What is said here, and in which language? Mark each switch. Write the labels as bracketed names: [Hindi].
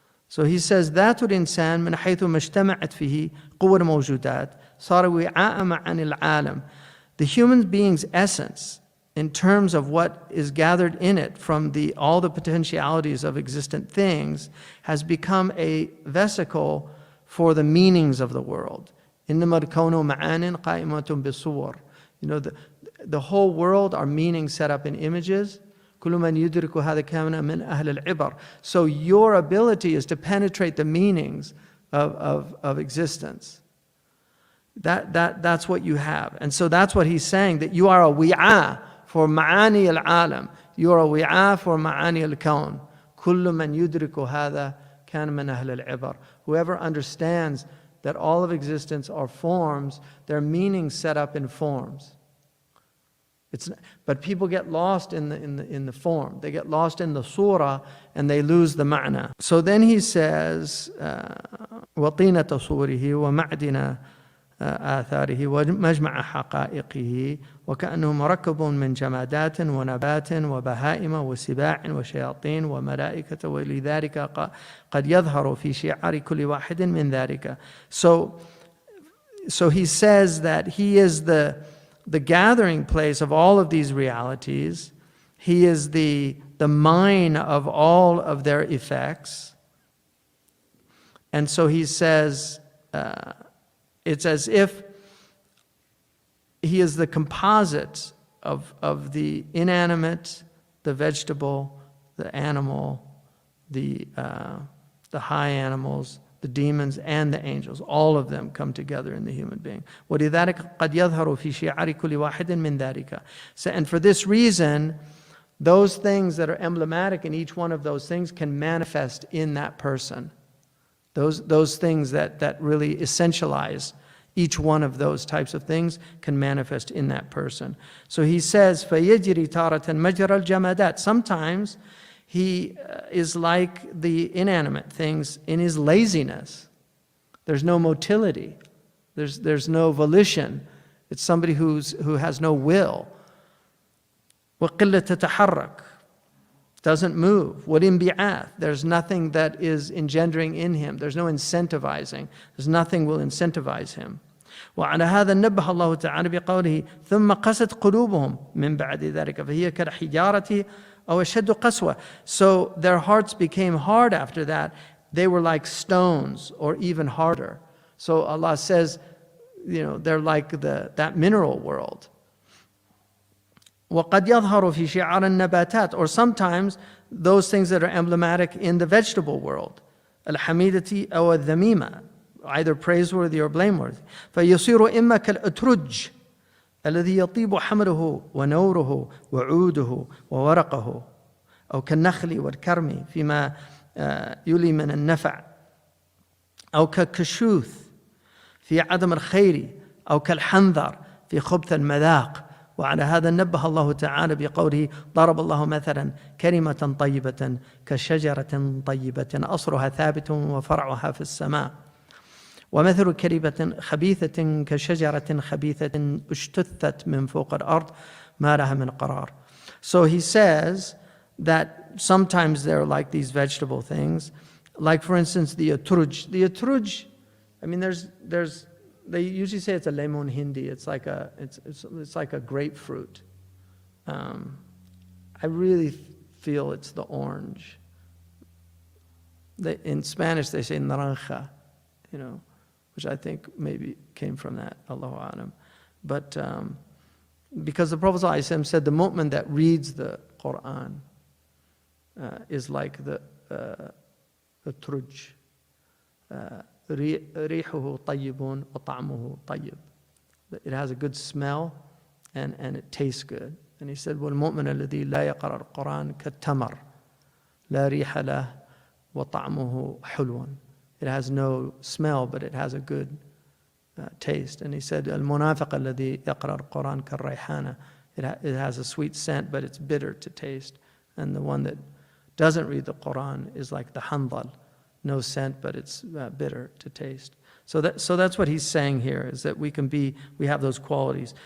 [English] So he says [Arabic] ذات الإنسان من حيث ما اجتمعت فيه قوة الموجودات صار وعاء عن العالم. [English] The human being's essence, in terms of what is gathered in it from all the potentialities of existent things, has become a vesicle for the meanings of the world. [Arabic] إنما الكون معان قائمة بالصور. [English] You know, the whole world are meanings set up in images. [Arabic] كل من يدرك هذا كان من أهل العبر. [English] So your ability is to penetrate the meanings of existence. That's what you have. And so that's what he's saying, that you are a wi'a for ma'ani al-alam. You are a wi'a for ma'ani al-kawn. [Arabic] كل من يدرك هذا كان من أهل العبر. [English] Whoever understands that all of existence are forms, their meanings set up in forms. But people get lost in the form. They get lost in the surah and they lose the ma'na. So then he says, [Arabic] وَطِينَةَ صُورِهِ وَمَعْدِنَ آثاره ومجمع حقائقه وكأنه مركب من جمادات ونبات وبهائم وسباع وشياطين وملائكة ولذلك قد يظهر في شعار كل واحد من ذلك. [English] So he says that he is the gathering place of all of these realities. He is the mine of all of their effects. And so he says, it's as if he is the composite of the inanimate, the vegetable, the animal, the high animals, the demons, and the angels. All of them come together in the human being. [Arabic] وَلِذَلِكَ قَدْ يَظْهَرُ فِي شِعَارِ كُلِّ وَاحِدٍ مِّن ذَلِكَ. [English] And for this reason, those things that are emblematic in each one of those things can manifest in that person. Those things that really essentialize each one of those types of things can manifest in that person. So he says, [Arabic] فَيَجْرِي تَارَةً مَجْرَى الْجَمَادَاتِ. [English] Sometimes he is like the inanimate things in his laziness. There's no motility. There's no volition. It's somebody who has no will. [Arabic] وَقِلَّةَ تَتَحَرَّكْ. [English] Doesn't move. [Arabic] وَالْإِنْبِعَاث. [English] There's nothing that is engendering in him. There's no incentivizing. There's nothing will incentivize him. [Arabic] وعلى هذا نبه الله تعالى بقوله ثم قست قلوبهم من بعد ذلك فهي كالحجارة أو أشد قسوة. [English] So their hearts became hard after that. They were like stones or even harder. So Allah says, they're like that mineral world. [Arabic] وقد يظهر في شعار النباتات. [English] Or sometimes those things that are emblematic in the vegetable world. [Arabic] الحميدة أو الذميمة. [English] Either praiseworthy or blameworthy. [Arabic] فيصير إما كالأترج الذي يطيب حمله ونوره وعوده وورقه أو كالنخل والكرم فيما يلي من النفع أو كالكشوث في عدم الخير أو كالحنظر في خبث المذاق. وعلى هذا نبه الله تعالى بقوله ضرب الله مثلا كلمة طيبة كشجرة طيبة أصلها ثابت وفرعها في السماء ومثل كلمة خبيثة كشجرة خبيثة اجتثت من فوق الأرض ما لها من قرار. [English] So he says that sometimes they're like these vegetable things, like for instance the atruj. The atruj, I mean, they usually say it's a lemon hindi. It's like a grapefruit. I really feel it's the orange. In Spanish they say naranja, which I think maybe came from that, Allahu A'lam. But because the Prophet ﷺ said the mu'min that reads the Quran is like the truj. [Arabic] ريحه طيب وطعمه طيب. [English] It has a good smell and it tastes good. And he said, [Arabic] وَالْمُؤْمِنَ الَّذِي لَا يَقْرَأُ الْقُرْآنَ كَالتَّمَرِ لَا رِيحَ لَهُ وَطَعْمُهُ حُلْوٌ. [English] It has no smell, but it has a good taste. And he said, [Arabic] الْمُنَافِقَ الَّذِي يَقْرَأُ الْقُرْآنَ كَالرَّيْحَانَ. [English] It has a sweet scent, but it's bitter to taste. And the one that doesn't read the Quran is like the handal, no scent, but it's bitter to taste. So that's what he's saying here, is that we have those qualities.